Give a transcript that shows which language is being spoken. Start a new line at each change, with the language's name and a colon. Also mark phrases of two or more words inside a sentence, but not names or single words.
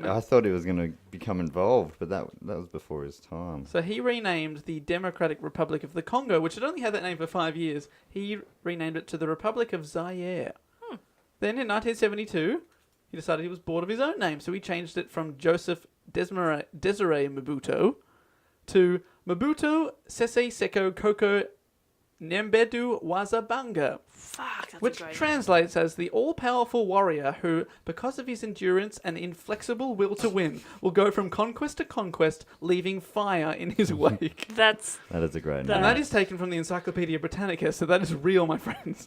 English: thought he was going to become involved, but that was before his time. So he renamed the Democratic Republic of the Congo, which had only had that name for 5 years. He renamed it to the Republic of Zaire. Then in 1972, he decided he was bored of his own name, so he changed it from Joseph Desiree Mobutu to Mobutu Sese Seko Koko Nembedu Wazabanga, Fuck, that's which a great translates as the all-powerful warrior who, because of his endurance and inflexible will to win, will go from conquest to conquest, leaving fire in his wake. name. That That is a great And name. that is taken from the Encyclopedia Britannica, so that is real, my friends.